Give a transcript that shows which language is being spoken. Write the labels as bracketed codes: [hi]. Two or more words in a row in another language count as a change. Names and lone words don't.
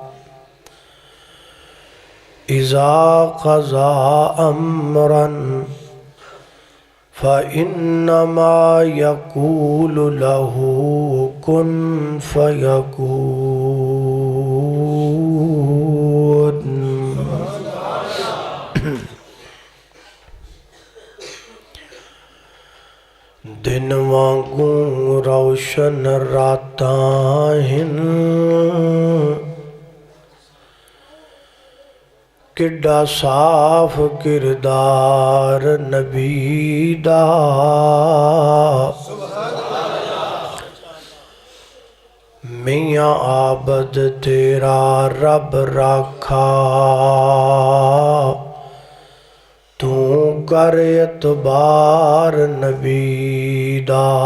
[ar] اذا قضى امرا فإنما يقول له كن [pa] فيكون دن وانگوں روشن راتاں ہن کڈا صاف کردار نبی دا میاں عابد تیرا رب رکھا تو کر اعتبار نبی دا